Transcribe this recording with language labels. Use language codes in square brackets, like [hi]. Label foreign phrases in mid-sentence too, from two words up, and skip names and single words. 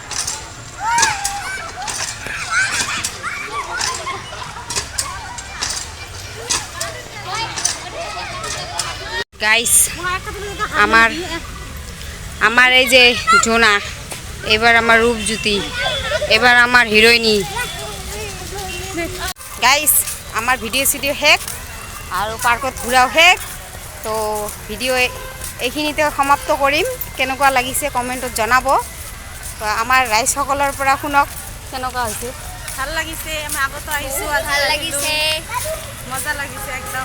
[bn] গাইস আমার আমার এই যে জোনা এবার আমার রূপজ্যোতি এবার আমার হিরোইনি [as] গাইস আমার ভিডিও শেষ আৰু পাৰ্কত ঘূৰাও শেষ তো ভিডিও এইখিনিতে সমাপ্ত কৰিম কেনেকুৱা লাগিছে কমেণ্টত জনাব তো আমাৰ ৰাইজসকলৰ পৰা শুনক কেনেকুৱা হৈছে ভাল লাগিছে আমি আগতো আহিছো ভাল লাগিছে মজা লাগিছে একদম